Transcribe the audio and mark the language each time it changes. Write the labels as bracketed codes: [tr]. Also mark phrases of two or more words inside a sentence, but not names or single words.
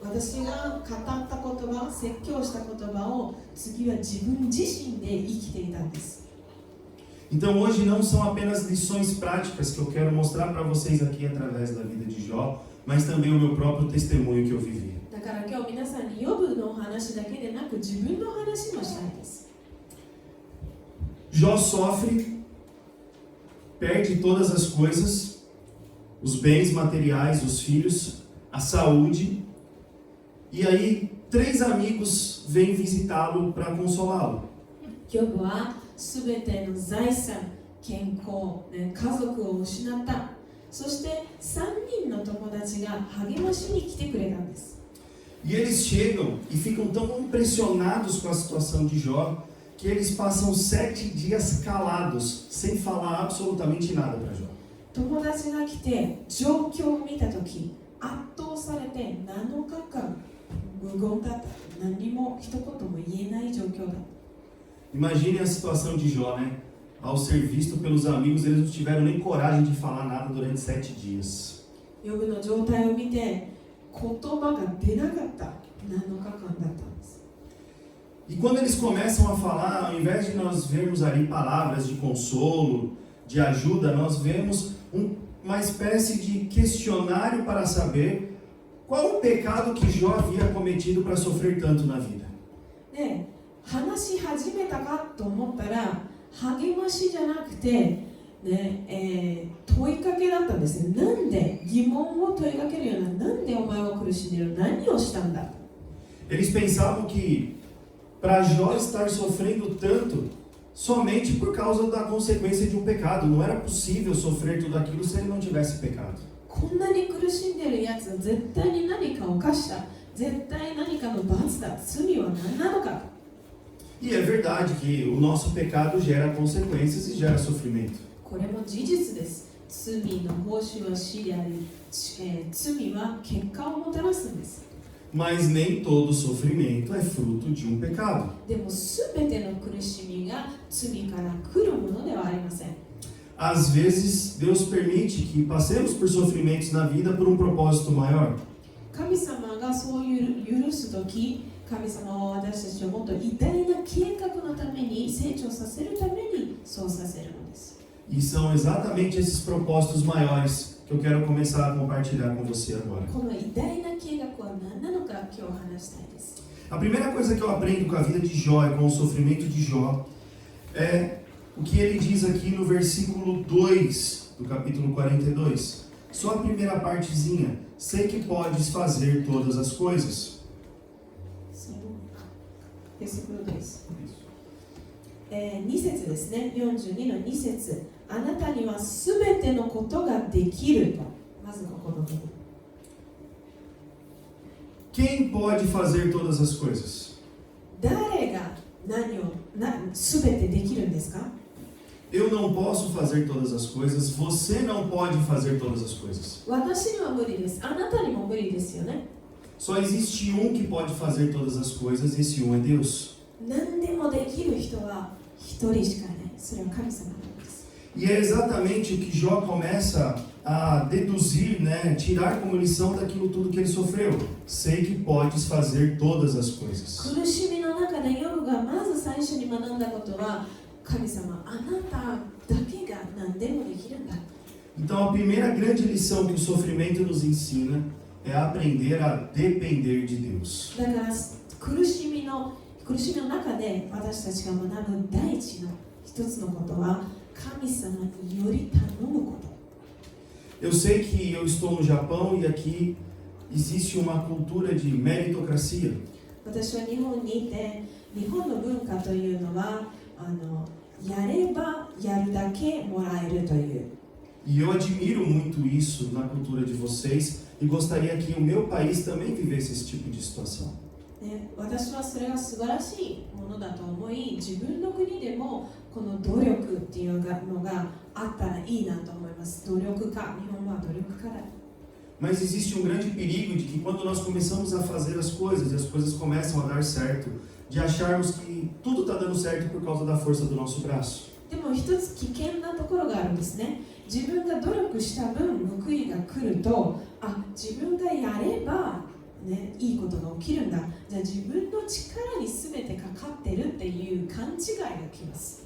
[ja] 私が語った言葉、説教した言葉を次は自分自身で生きていたんです。 [pt] Então hoje não são apenas lições práticas que eu quero mostrar para vocês aqui através da vida de Jó, mas também o meu próprio testemunho que eu vivi. [ja] だから今日皆さんにヨブのお話だけでなく自分の話もしたいです。 [pt] Jó sofre, perde todas as coisas, os bens materiais, os filhos, a saúde, e aí 3 amigos vêm visitá-lo para consolá-lo. [ja] ヨブはすべての財産、健康、家族を失った。そして3人の友達が励ましに来てくれたんです。 [pt] E eles chegam e ficam tão impressionados com a situação de Jó, que eles passam 7 dias calados, sem falar absolutamente nada para Jó. [ja] 友達が来て状況を見たとき、圧倒されて7日間無言だった。何も一言も言えない状況だった。 [pt] Imagine a situação de Jó, né? Ao ser visto pelos amigos, eles não tiveram nem coragem de falar nada durante 7 dias. [ja] ヨブの状態を見て言葉が出なかった7日間だったんです。 [pt] E quando eles começam a falar, ao invés de nós vermos ali palavras de consolo, de ajuda, nós vemos uma espécie de questionário para saber qual o pecado que Jó havia cometido para sofrer tanto na vida. [ja] で、話し始めたかと思ったら励ましじゃなくて、問いかけだったんですね。なんで疑問を問いかけるような、なんでお前は苦しんでいる、何をしたんだ。 [pt] Eles pensavam que para Jó estar sofrendo tanto somente por causa da consequência de um pecado. Não era possível sofrer tudo aquilo se ele não tivesse pecado. [ja] こんなに苦しんでいるやつは絶対に何かを犯した。絶対何かの罰だ。罪は何なのか。 [pt] E é verdade que o nosso pecado gera consequências e gera sofrimento. [ja] これも事実です。罪の報酬は死であり、罪は結果をもたらすんです。 [pt] Mas nem todo sofrimento é fruto de um pecado. [ja] でも全ての苦しみが罪から来るものではありません。 [pt] Às vezes, Deus permite que passemos por sofrimentos na vida por um propósito maior. [ja] 神様がそういう許すとき、神様は私たちをもっと偉大な計画のために成長させるためにそうさせるのです。 [pt] E são exatamente esses propósitos maiores que eu quero começar a compartilhar com você agora. [ja] この偉大な計画は何なのか今日話したいです。 [pt] A primeira coisa que eu aprendo com a vida de Jó e com o sofrimento de Jó é o que ele diz aqui no versículo 2 do capítulo 42. Só a primeira partezinha. Sei que podes fazer todas as coisas. [ja] ベーシクル2です。2節ですね。42の2節。あなたにはすべてのことができると。まずここの部分。 [pt] Quem pode fazer todas as coisas? [ja] 誰が何をすべてできるんですか？ [pt] Eu não posso fazer todas as coisas, você não pode fazer todas as coisas. [ja] 私には無理です。あなたにも無理ですよね。 [pt] Só existe um que pode fazer todas as coisas, e esse um é Deus. [ja] 何でもできる人は一人しかいない。それは神様なんです。 [pt] E é exatamente o que Jó começa a deduzir, né, tirar como lição daquilo tudo que ele sofreu. Sei que podes fazer todas as coisas. [ja] 苦しみの中でヨブがまず最初に学んだことは、神様、あなただけが何でもできるんだ。 [pt] Então a primeira grande lição que o sofrimento nos ensina é aprender a depender de Deus. [ja] だから苦しみの中で私たちが学ぶ第一の一つのことは神様により頼むこと。 [pt] Eu sei que eu estou no Japão e aqui existe uma cultura de meritocracia. [ja] 私は日本にいて、日本の文化というのはやればやるだけもらえるという。 [pt] E eu admiro muito isso na cultura de vocês e gostaria que o meu país também vivesse esse tipo de situação. [ja] 私はそれが素晴らしいものだと思い、自分の国でもこの努力っていうのがあったらいいなと思います。努力家、日本は努力家だ。 [pt] Mas existe um grande perigo de que quando nós começamos a fazer as coisas e as coisas começam a dar certo, de acharmos que tudo está dando certo por causa da força do nosso braço. [ja] でも一つ危険なところがあるんですね。自分が努力した分報いが来ると、自分がやればね、いいことが起きるんだ、じゃあ自分の力に全てかかってるっていう勘違いがきます。